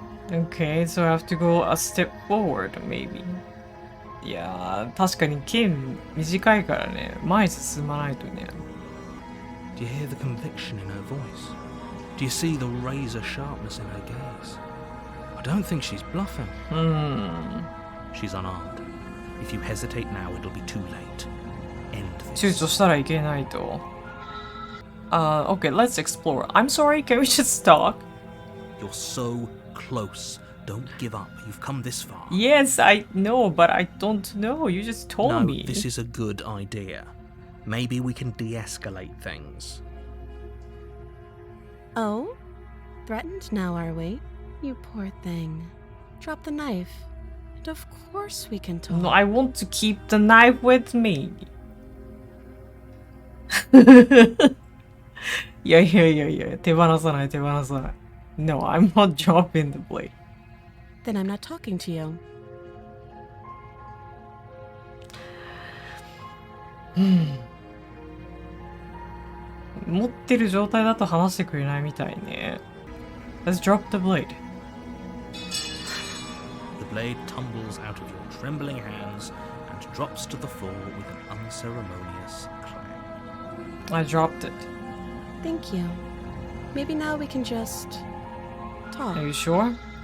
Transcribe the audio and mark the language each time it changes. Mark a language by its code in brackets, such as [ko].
[en] Okay, so I have to go a step forward, maybe. [ja] いやー、確かに剣短いからね、前に進まないとね。 [en] Do you hear the conviction in her voice? Do you see the razor sharpness in her gaze? I don't think she's bluffing. She's unarmed. If you hesitate now, it'll be too late. End [ja] 躊 [en] this. [ja] 躇したらいけないと。 [en] Okay, let's explore. I'm sorry, can we just talk? You're so close. Don't give up. You've come this far. Yes, I know, but I don't know. You just told No, me. this is a good idea. Maybe we can de-escalate things. Oh? Threatened now, are we? You poor thing. Drop the knife. And of course we can talk. No, I want to keep the knife with me. [ja] いやいやいやいや、手放さない手放さない。 [en] No, I'm not dropping the blade. Then I'm not talking to you. [ja] 持ってる状態だと話してくれないみたいね。 [en] Let's drop the blade. The blade tumbles out of your trembling hands and drops to the floor with an unceremonious clang. I dropped it. Thank you. Maybe now we can just talk. Are you sure?